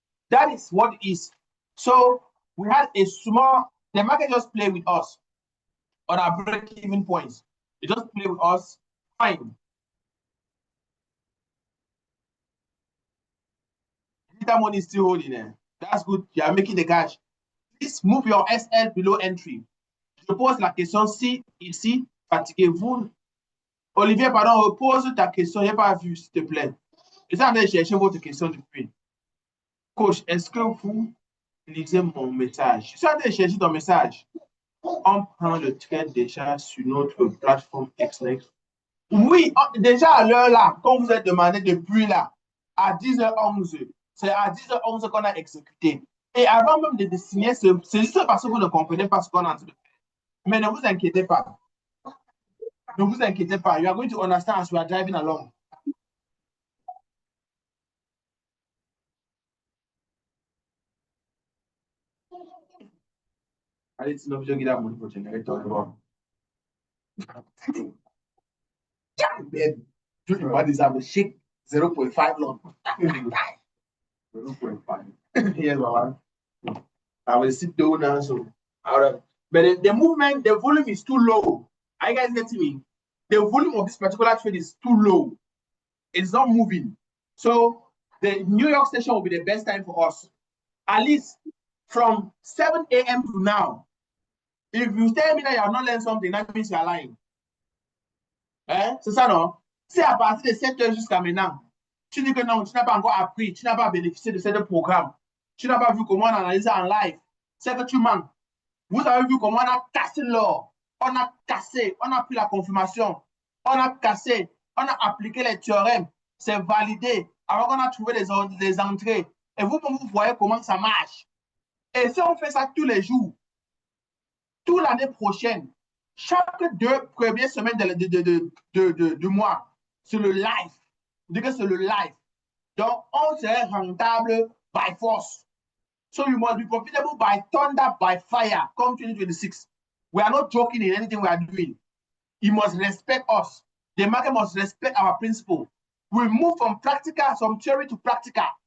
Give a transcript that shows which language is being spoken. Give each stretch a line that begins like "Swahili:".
English: That is what it is. So we had a small, the market just play with us on our break-even points. It just play with us, fine. That money is still holding there. That's good. You are making the cash. Please move your SL below entry.
French: Je pose la question si ici, fatiguez-vous. Olivier, pardon, repose ta question. Je n'ai pas vu, s'il te plaît. Je suis en train de chercher votre question depuis. Coach, est-ce que vous lisez mon message? Je suis en train de chercher ton message. On prend le trade déjà sur notre plateforme XNext. Oui, déjà à l'heure là, comme vous êtes demandé depuis là, à 10h11, c'est à 10h11 qu'on a exécuté. Et avant même de signer, c'est juste parce que vous ne comprenez pas ce qu'on a en train de faire. Mais ne vous inquiétez pas. Ne vous inquiétez pas.
English: You are going to understand as we are driving along.
French: Allez, sinon, je vais
English: money for generator. What is that? Shake 0.5 long. 0.5. Yes, Baba. I will sit down now. So, but the movement, the volume is too low. Are you guys getting me? The volume of this particular trade is too low. It's not moving. So the New York station will be the best time for us. At least from 7 a.m. to now. If you tell me that you have not learned something, that means you are lying.
French: C'est ça, non? Si à partir de 7 heures jusqu'à maintenant, tu dis que non, tu n'as pas encore appris, tu n'as pas bénéficié de ce programme, tu n'as pas vu comment on analyse en live, c'est que tu manques. Vous avez vu comment on a cassé l'or, on a cassé, on a pris la confirmation, on a cassé, on a appliqué les théorèmes, c'est validé, alors qu'on a trouvé les entrées. Et vous voyez comment ça marche. Et si on fait ça tous les jours, toute l'année prochaine, chaque 2 premières semaines du mois, c'est le live. C'est le live. Donc, on serait rentable
English: by force. So you must be profitable by thunder, by fire, come 2026. We are not joking in anything we are doing. You must respect us. The market must respect our principle. We move from practical, from theory to practical.